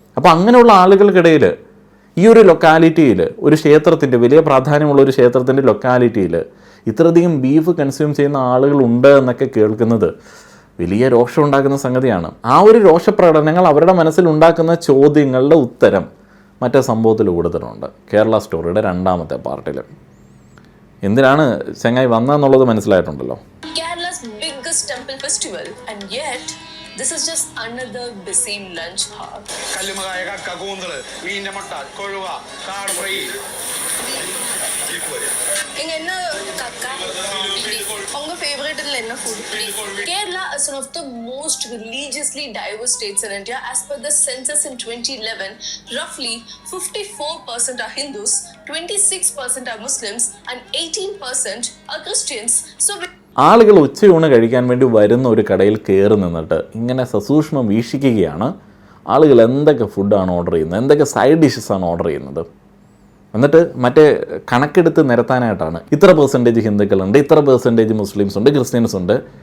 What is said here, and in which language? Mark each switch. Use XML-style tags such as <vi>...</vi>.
<ml>അപ്പോൾ അങ്ങനെയുള്ള ആളുകൾക്കിടയിൽ ഈ ഒരു ലൊക്കാലിറ്റിയിൽ ഒരു ക്ഷേത്രത്തിൻ്റെ വലിയ പ്രാധാന്യമുള്ള ഒരു ക്ഷേത്രത്തിൻ്റെ ലൊക്കാലിറ്റിയിൽ ഇത്രയധികം ബീഫ് കൺസ്യൂം ചെയ്യുന്ന ആളുകളുണ്ട് എന്നൊക്കെ കേൾക്കുന്നത് വലിയ രോഷം ഉണ്ടാക്കുന്ന സംഗതിയാണ്. ആ ഒരു രോഷപ്രകടനങ്ങൾ അവരുടെ മനസ്സിൽ ഉണ്ടാക്കുന്ന ചോദ്യങ്ങളുടെ ഉത്തരം മറ്റേ സംഭവത്തിൽ കൂടുതലുണ്ട്. കേരള സ്റ്റോറിയുടെ 2ാമത്തെ പാർട്ടിൽ. എന്തിനാണ് ചെങ്ങായി വന്നതെന്നുള്ളത് മനസ്സിലായിട്ടുണ്ടല്ലോ.</ml> <en>Kerala's biggest temple festival, and yet this is just another busy lunch hour.</en> <ml>കല്ലുമകായ, കക്ക, കൂന്തള്, മീനിന്റെ മുട്ട, കൊഴുവ, കാട് ഫ്രൈ.</ml> <ta>இங்க என்ன கக்கா உங்க ஃபேவரட் என்ன food?</ta> <en>Kerala is one of the most religiously diverse states in India. As per the census in 2011, roughly 54% are Hindus, 26% are Muslims, and 18% are Christians. So</en> <ml>ആളുകൾ ഉച്ചയൂണ് കഴിക്കാൻ വേണ്ടി വരുന്ന ഒരു കടയിൽ കയറി നിന്നിട്ട് ഇങ്ങനെ സസൂക്ഷ്മം വീക്ഷിക്കുകയാണ് ആളുകൾ എന്തൊക്കെ ഫുഡാണ് ഓർഡർ ചെയ്യുന്നത്, എന്തൊക്കെ സൈഡ് ഡിഷസാണ് ഓർഡർ ചെയ്യുന്നത്. എന്നിട്ട് മറ്റേ കണക്കെടുത്ത് നിരത്താനായിട്ടാണ് ഇത്ര പെർസെൻറ്റേജ് ഹിന്ദുക്കളുണ്ട്, ഇത്ര പെർസെൻറ്റേജ് മുസ്ലിംസ് ഉണ്ട്, ക്രിസ്ത്യൻസ് ഉണ്ട്.</ml>